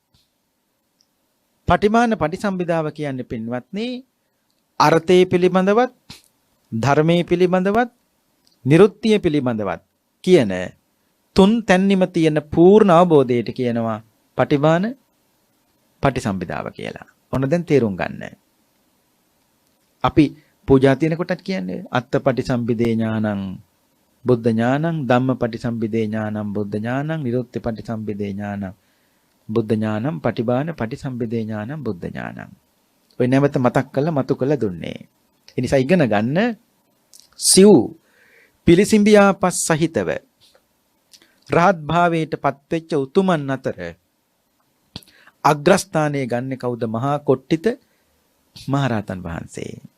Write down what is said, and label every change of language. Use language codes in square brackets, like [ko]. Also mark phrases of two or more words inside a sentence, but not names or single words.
[si] පටිමාන පටිසම්භිදාව කියන්නේ පින්වත්නි අර්ථයේ පිළිබඳවත් ධර්මයේ පිළිබඳවත් නිරුත්තිය පිළිබඳවත් කියන තුන් තැන්නිම තියෙන පූර්ණ අවබෝධයට කියනවා පටිමාන පටිසම්භිදාව කියලා. ඔන්න දැන් තේරුම් ගන්න. අපි පූජා තියෙන කොටත් කියන්නේ [pi] අත්ත පටිසම්භිදේ ඥානං බුද්ධ ඥානං ධම්ම පටිසම්භිදේ ඥානං බුද්ධ ඥානං නිරුත්ති පටිසම්භිදේ ඥානං බුද්ධ ඥානං පටිභාන පටිසම්භිදේ ඥානං බුද්ධ ඥානං. [si] ඔය නැවත මතක් කරලා මතු කරලා දුන්නේ. ඒ නිසා ඉගෙන ගන්න සිව් පිළිසිඹියාපස් සහිතව රහත් භාවයට පත්වෙච්ච උතුමන් අතර අග්‍රස්ථානයේ ගන්න කවුද? මහා කොට්ටිත මහරහතන් වහන්සේ.